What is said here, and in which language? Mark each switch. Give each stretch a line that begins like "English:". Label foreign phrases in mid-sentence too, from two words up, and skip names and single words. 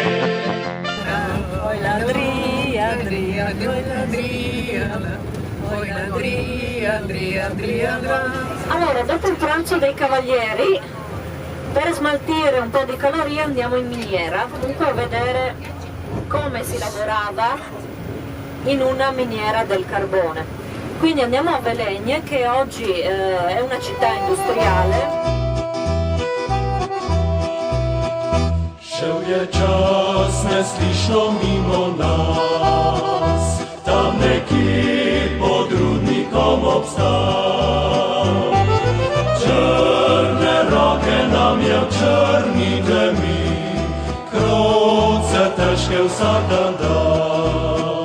Italian: Oj ladria, dria, oj ladria, oj ladria, dria, dria, dria. Allora, dopo il pranzo dei cavalieri, per smaltire un po' di calorie andiamo in miniera, comunque a vedere come si lavorava in una miniera del carbone. Quindi andiamo a Velegne, che oggi è una città industriale.
Slovenian: Šel je čas neslišno mimo nas, tam nekje pod rudnikom obstal. Črne roke nam je v črni temi, kroce težke vsak dan dal.